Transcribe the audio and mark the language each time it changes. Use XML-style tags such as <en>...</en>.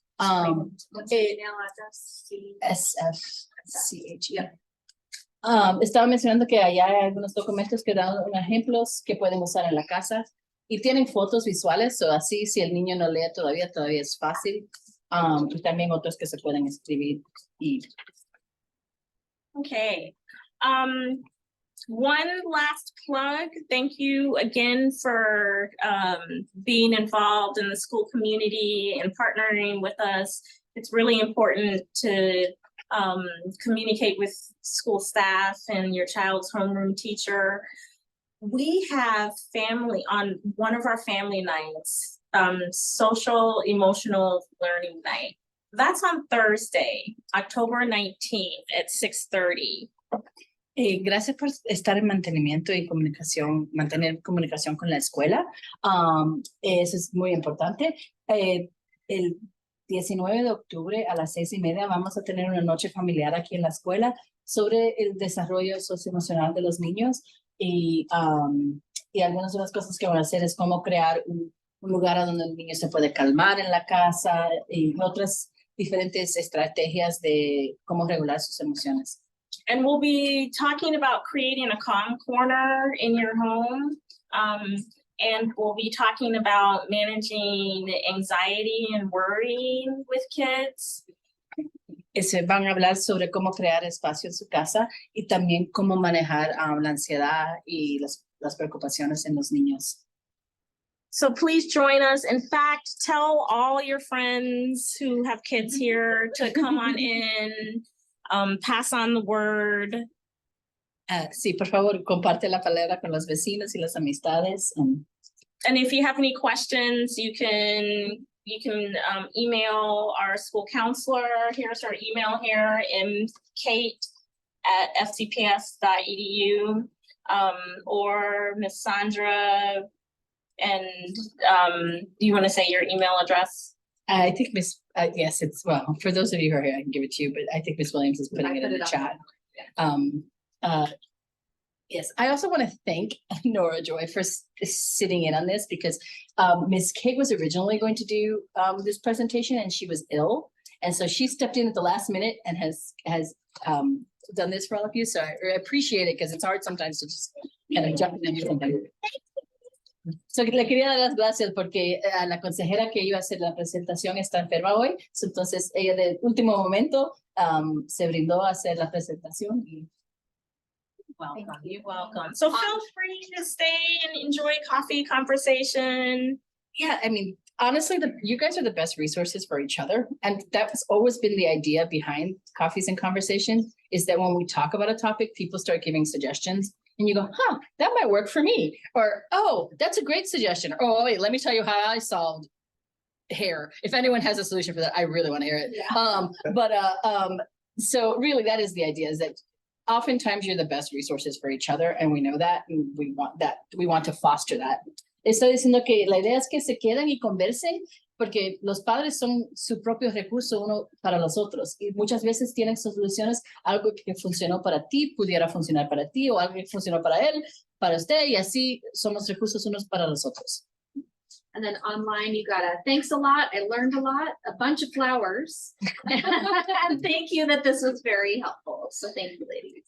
<en>What's your email address? SFCH, yeah.</en> <es>Estaba mencionando que allá hay algunos documentos que dan unos ejemplos que pueden usar en la casa. y tienen fotos visuales, o así si el niño no lee todavía es fácil. Y también otros que se pueden escribir y</es> <en>Okay. One last plug. Thank you again for being involved in the school community and partnering with us. It's really important to communicate with school staff and your child's homeroom teacher. We have family on one of our family nights, social emotional learning night. That's on Thursday, October 19th at 6:30.</en> <es>Gracias por estar en mantenimiento y comunicación, mantener comunicación con la escuela. Eso es muy importante. El 19 de octubre a las 6:30 vamos a tener una noche familiar aquí en la escuela sobre el desarrollo socioemocional de los niños y algunas de las cosas que van a hacer es cómo crear un lugar a donde el niño se puede calmar en la casa y otras diferentes estrategias de cómo regular sus emociones.</es> <en>And we'll be talking about creating a calm corner in your home. And we'll be talking about managing anxiety and worrying with kids.</en> <es>Van a hablar sobre cómo crear espacio en su casa y también cómo manejar la ansiedad y las preocupaciones en los niños.</es> <en>So please join us. In fact, tell all your friends who have kids here to come on in, pass on the word.</en> <es>Sí, por favor, comparte la palabra con los vecinos y las amistades.</es> <en>And if you have any questions, you can email our school counselor. Here's our email here, mkate@fcps.edu, or Miss Sandra. And do you want to say your email address? I think Miss, yes, it's, well, for those of you who are here, I can give it to you, but I think Miss Williams is putting it in the chat. Yes, I also want to thank Nora Joy for sitting in on this because Miss Kate was originally going to do this presentation and she was ill. And so she stepped in at the last minute and has done this for all of you. So I appreciate it because it's hard sometimes to just kind of jump in and do something.</en> <es>So, le quería dar las gracias porque a la consejera que iba a hacer la presentación está enferma hoy. So, entonces ella de último momento se brindó a hacer la presentación. Y</es> <en>Welcome. You're welcome. So feel free to stay and enjoy coffee conversation. yeah, I mean, honestly, you guys are the best resources for each other. And that's always been the idea behind Coffees and Conversations is that when we talk about a topic, people start giving suggestions. And you go, huh, that might work for me. Or, oh, that's a great suggestion. Or, oh, wait, let me tell you how I solved hair. If anyone has a solution for that, I really want to hear it. Yeah. So really that is the idea is that oftentimes you're the best resources for each other. And we know that, and we want to foster that.</en> <es>Estoy diciendo que la idea es que se queden y conversen porque los padres son su propio recurso uno para los otros y muchas veces tienen soluciones, algo que funcionó para ti pudiera funcionar para ti o algo que funcionó para él, para usted y así somos recursos unos para los otros.</es> <en>And then online, you got a thanks a lot. I learned a lot, a bunch of flowers. And thank you that this was very helpful. So thank you, ladies.</en>